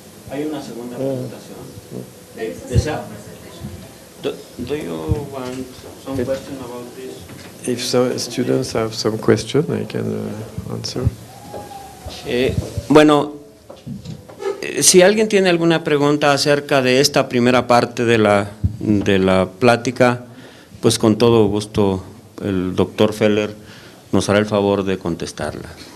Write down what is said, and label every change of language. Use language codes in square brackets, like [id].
[es] Hay una segunda presentación. [en] Do you want some question about this? If some students have some question, I can answer. [es] Bueno, si alguien tiene alguna pregunta acerca de esta primera parte de la plática, pues con todo gusto el doctor Feller nos hará el favor de contestarla.